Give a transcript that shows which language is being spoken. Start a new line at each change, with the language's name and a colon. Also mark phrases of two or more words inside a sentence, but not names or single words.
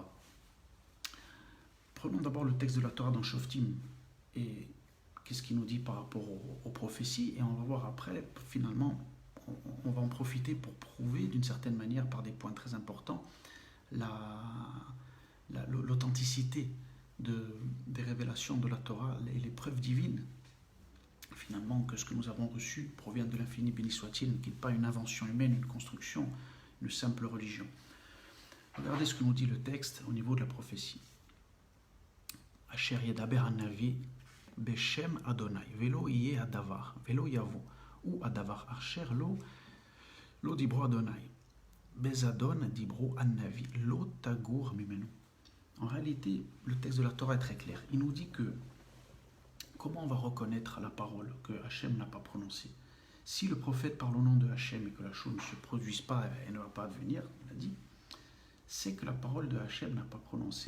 French: Prenons d'abord le texte de la Torah dans Shoftim, et qu'est-ce qu'il nous dit par rapport aux prophéties, et on va voir après, finalement, on va en profiter pour prouver d'une certaine manière, par des points très importants, l'authenticité des révélations de la Torah et les preuves divines, finalement, que ce que nous avons reçu provient de l'infini béni soit-il, qui n'est pas une invention humaine, une construction, une simple religion. Regardez ce que nous dit le texte au niveau de la prophétie.
Hebrew: אשר ידבר הנביא בשם ה' ולא יהיה הדבר ולא יבוא הוא הדבר אשר לא דברו ה' בזדון דברו הנביא לא תגור ממנו.
French: En réalité, le texte de la Torah est très clair. Il nous dit que comment on va reconnaître la parole que Hachem n'a pas prononcée. Si le prophète parle au nom de Hachem et que la chose ne se produise pas et ne va pas advenir, il a dit, c'est que la parole de Hachem n'a pas prononcé.